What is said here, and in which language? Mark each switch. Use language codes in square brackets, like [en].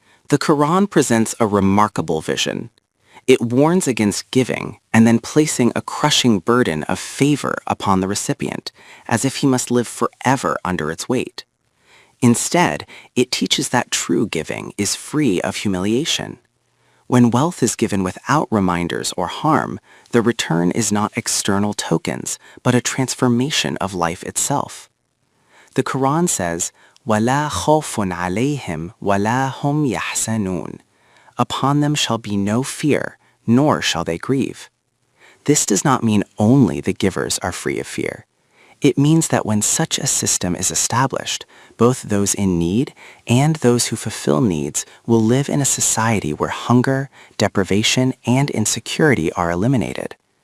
[en] The Quran presents a remarkable vision. It warns against giving and then placing a crushing burden of favor upon the recipient, as if he must live forever under its weight. Instead, it teaches that true giving is free of humiliation. When wealth is given without reminders or harm, the return is not external tokens, but a transformation of life itself. The Quran says, [ar] وَلَا خَوْفٌ عَلَيْهِمْ وَلَا هُمْ يَحْزَنُونَ. [en] Upon them shall be no fear, nor shall they grieve. This does not mean only the givers are free of fear. It means that when such a system is established, both those in need and those who fulfill needs will live in a society where hunger, deprivation, and insecurity are eliminated.